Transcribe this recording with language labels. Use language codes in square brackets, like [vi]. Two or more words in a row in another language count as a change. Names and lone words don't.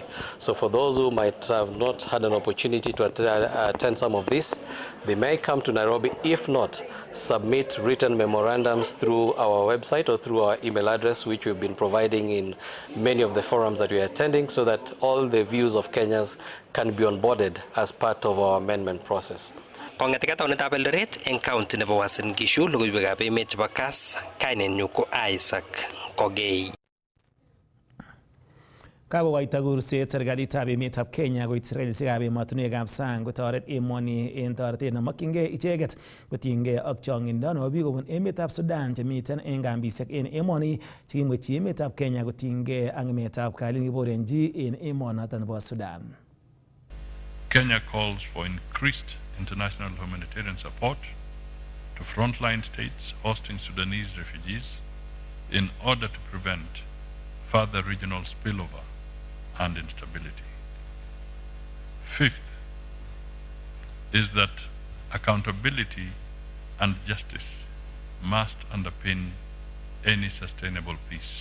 [en] So for those who might have not had an opportunity to attend some of this, they may come to Nairobi. If not, submit written memorandums through our website or through our email address, which we've been providing in many of the forums that we are attending, so that all the views of Kenyans can be onboarded as part of our amendment process. [kln] Kong'etika taonitab Eldoret eng county nebo Uasin Gishu, logoiwekab emet chebo Kass, kainenyu ko Isaac Kogei. Kakokoito kurset serikalitab emetab Kenya koit serikalisekab emotinwekab sang kotoret emoni en toretet nemokyingei icheket kotinygei ak chong'indo nebo biik kobun emetab Sudan chemiten en kambisiek en emoni chekimwechi emetab Kenya kotinygei ak ng'emetab kalyet nekiborenji en emonoton nebo Sudan. [en] Kenya calls for increased international humanitarian support to frontline states hosting Sudanese refugees in order to prevent further regional spillover and instability. Fifth is that accountability and justice must underpin any sustainable peace.